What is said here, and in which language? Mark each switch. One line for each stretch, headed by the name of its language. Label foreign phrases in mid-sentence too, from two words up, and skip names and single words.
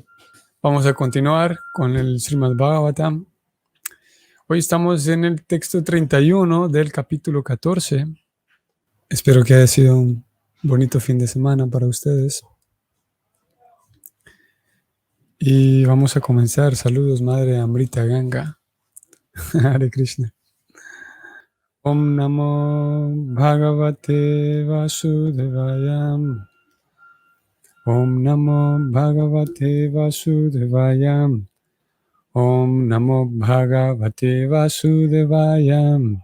Spanish: Vamos a continuar con el Srimad Bhagavatam. Hoy estamos en el texto 31 del capítulo 14. Espero que haya sido un bonito fin de semana para ustedes. Y vamos a comenzar. Saludos, Madre Amrita Ganga. Hare Krishna.
Sanskrit: ॐ नमो भगवते वासुदेवाय. ॐ नमो भगवते वासुदेवाय. ॐ नमो भगवते वासुदेवाय.